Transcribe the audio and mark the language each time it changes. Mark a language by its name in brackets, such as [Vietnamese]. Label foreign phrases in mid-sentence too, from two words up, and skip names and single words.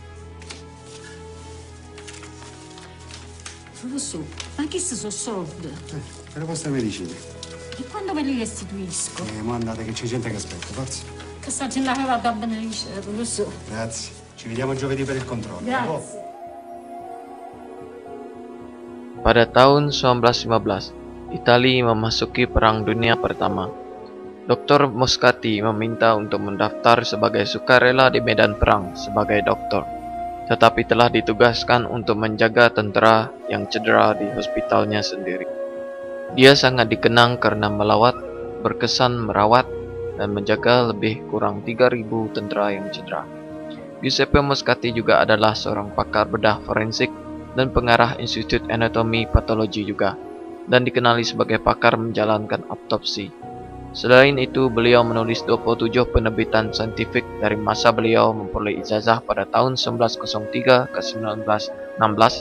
[Italian] Su, ma che sono soldi? Per le vostre medicine. E quando me li restituisco? Mo andate che c'è gente che aspetta, forza. Che sta gente che va da beneficere, lo so. Grazie. Ci vediamo giovedì per il controllo. Grazie. [Malay] Pada tahun 1915, Italia memasuki Perang Dunia Pertama. Dr. Moscati meminta untuk mendaftar sebagai sukarela di medan perang sebagai dokter, tetapi telah ditugaskan untuk menjaga tentara yang cedera di hospitalnya sendiri. Dia sangat dikenang karena melawat, berkesan merawat, dan menjaga lebih kurang 3.000 tentara yang cedera. Giuseppe Moscati juga adalah seorang pakar bedah forensik dan pengarah Institut Anatomi Patologi juga, dan dikenali sebagai pakar menjalankan autopsi. Selain itu, beliau menulis 27 penerbitan saintifik dari masa beliau memperoleh ijazah pada tahun 1903 ke 1916.